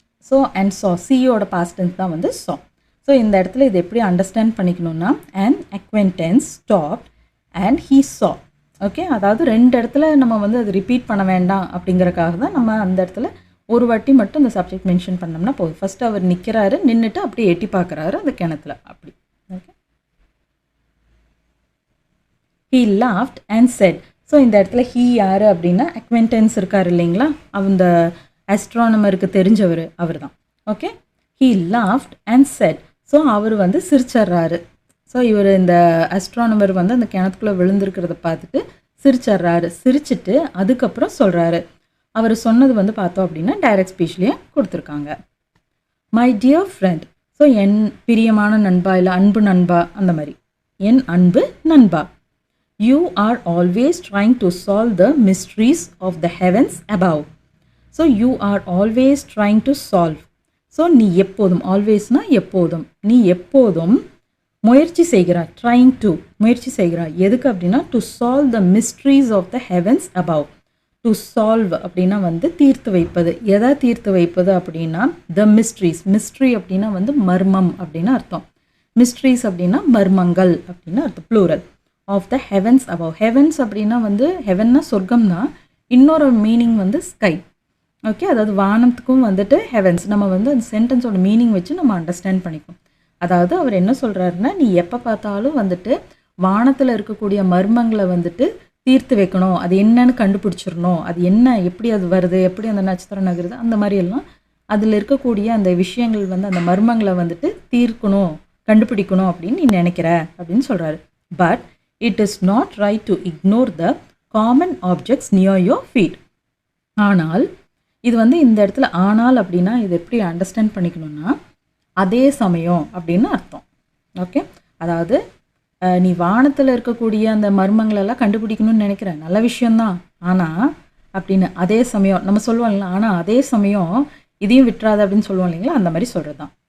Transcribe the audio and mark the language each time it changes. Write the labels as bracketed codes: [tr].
[ta] So and saw, சியோட past tense தான் வந்து saw. ஸோ இந்த இடத்துல இது எப்படி understand பண்ணிக்கணும்னா, [en] an acquaintance stopped and he saw. [ta] Okay, அதாவது 2 இடத்துல நம்ம வந்து அது ரிப்பீட் பண்ண வேண்டாம் அப்படிங்கிறக்காக தான் நம்ம அந்த இடத்துல ஒரு வாட்டி மட்டும் இந்த சப்ஜெக்ட் மென்ஷன் பண்ணோம்னா போதும். ஃபர்ஸ்ட் அவர் நிற்கிறாரு, நின்றுட்டு அப்படியே எட்டி பார்க்குறாரு அந்த கிணத்துல அப்படி. [en] Okay, he laughed and said. [ta] So இந்த இடத்துல he யார் அப்படின்னா அக்வென்டன்ஸ் இருக்கார் இல்லைங்களா, அந்த ஆஸ்ட்ரானமருக்கு தெரிஞ்சவர் அவர் தான். [en] Okay, he laughed and said. [ta] So அவர் வந்து சிரிச்சர்றாரு. ஸோ இவர் இந்த ஆஸ்ட்ரானமர் வந்து அந்த கிணத்துக்குள்ளே விழுந்திருக்கிறத பார்த்துட்டு சிரிச்சர்றாரு. சிரிச்சிட்டு அதுக்கப்புறம் சொல்கிறாரு. அவர் சொன்னது வந்து பார்த்தோம் அப்படின்னா டைரக்ட் ஸ்பீச்லேயே கொடுத்துருக்காங்க. [en] My dear friend. [ta] ஸோ என் பிரியமான நண்பா, இல்லை அன்பு நண்பா, அந்த மாதிரி. என் அன்பு நண்பா. [en] You are always trying to solve the mysteries of the heavens above. So you are always trying to solve. [ta] So நீ எப்போதும், ஆல்வேஸ்னா எப்போதும், நீ எப்போதும் முயற்சி செய்கிறாய். ட்ரைங் டு, முயற்சி செய்கிறாய். எதுக்கு அப்படின்னா [en] To solve the mysteries of the heavens above. [ta] To solve அப்படின்னா வந்து தீர்த்து வைப்பது. எதை தீர்த்து வைப்பது அப்படின்னா த மிஸ்ட்ரீஸ். மிஸ்ட்ரி அப்படின்னா வந்து மர்மம் அப்படின்னு அர்த்தம். மிஸ்ட்ரீஸ் அப்படின்னா மர்மங்கள் அப்படின்னு அர்த்தம், plural. [en] Of the heavens above. [ta] Heavens அப்படின்னா வந்து ஹெவன்னா சொர்க்கம் தான். இன்னொரு மீனிங் வந்து ஸ்கை. ஓகே, அதாவது வானத்துக்கும் வந்துட்டு ஹெவன்ஸ். நம்ம வந்து அந்த சென்டென்ஸோட மீனிங் வச்சு நம்ம அண்டர்ஸ்டாண்ட் பண்ணிக்கணும். அதாவது அவர் என்ன சொல்கிறாருன்னா, நீ எப்போ பார்த்தாலும் வந்துட்டு வானத்தில் இருக்கக்கூடிய மர்மங்களை வந்துட்டு தீர்த்து வைக்கணும், அது என்னன்னு கண்டுபிடிச்சிடணும், அது என்ன, எப்படி அது வருது, எப்படி அந்த நட்சத்திரம் நகருது, அந்த மாதிரி எல்லாம் அதில் இருக்கக்கூடிய அந்த விஷயங்கள் வந்து அந்த மர்மங்களை வந்துட்டு தீர்க்கணும், கண்டுபிடிக்கணும் அப்படின்னு நீ நினைக்கிற அப்படின்னு சொல்கிறாரு. [en] But it is not right to ignore the common objects near your feet. [ta] ஆனால் இது வந்து இந்த இடத்துல ஆனால் அப்படின்னா இது எப்படி அண்டர்ஸ்டாண்ட் பண்ணிக்கணும்னா அதே சமயம் அப்படின்னு அர்த்தம். ஓகே, அதாவது நீ வானத்தில் இருக்கக்கூடிய அந்த மர்மங்களெல்லாம் கண்டுபிடிக்கணும்னு நினைக்கிற நல்ல விஷயந்தான், ஆனால் அப்படின்னு அதே சமயம் நம்ம சொல்லுவோம் இல்லைங்களா, ஆனால் அதே சமயம் இதையும் விட்டுறாது அப்படின்னு சொல்லுவோம் இல்லைங்களா, அந்த மாதிரி சொல்கிறது தான்.